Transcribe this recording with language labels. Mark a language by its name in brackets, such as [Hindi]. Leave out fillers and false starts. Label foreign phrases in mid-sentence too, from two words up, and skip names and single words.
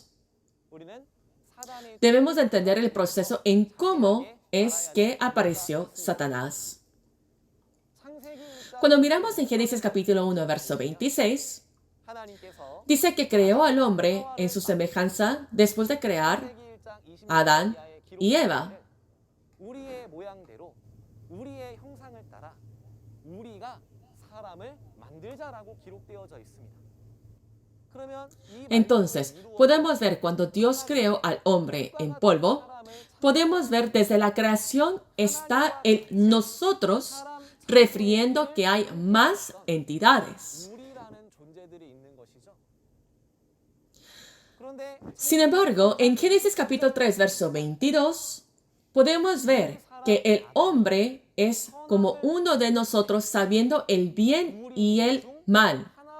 [Spanish] Debemos de entender el proceso en cómo es que apareció Satanás. Cuando miramos en Génesis capítulo 1, verso 26, dice que creó al hombre en su semejanza después de crear a Adán y Eva. [Korean] 우리의 모양대로 우리의 형상을 따라 우리가 사람을 만들자라고 기록되어져 있습니다. [Spanish] Entonces, podemos ver cuando Dios creó al hombre en polvo, podemos ver desde la creación está el nosotros, refiriendo que hay más entidades. Sin embargo, en Génesis capítulo 3, verso 22, podemos ver que el hombre es como uno de nosotros sabiendo el bien y el mal.